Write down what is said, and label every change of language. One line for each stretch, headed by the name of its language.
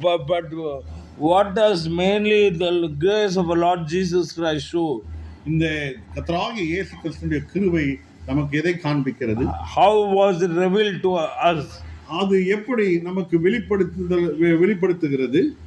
English: But what does mainly the grace of our Lord Jesus Christ show?
Tamil: இந்த கர்த்தராகிய இயேசு கிறிஸ்துவினுடைய கிருபை நமக்கு எதை காண்பிக்கிறது?
English: How was it revealed to us?
Tamil: அது எப்படி நமக்கு வெளிப்படுத்துகிறது?